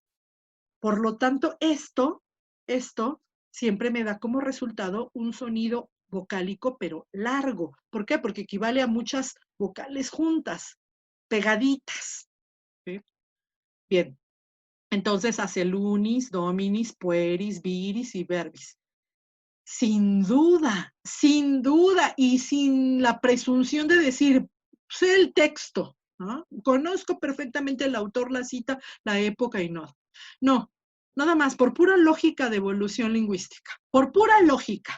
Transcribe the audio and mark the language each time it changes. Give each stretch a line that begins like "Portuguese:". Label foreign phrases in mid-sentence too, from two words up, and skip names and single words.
Spanish: Por lo tanto, esto siempre me da como resultado un sonido vocálico, pero largo. ¿Por qué? Porque equivale a muchas vocales juntas, pegaditas. ¿Sí? Bien. Entonces hace
Latin: lunis, dominis, pueris, viris
Spanish: y verbis. Sin duda, y sin la presunción de decir, sé el texto, ¿no? Conozco perfectamente el autor, la cita, la época y no. No, nada más, por pura lógica de evolución lingüística, por pura lógica.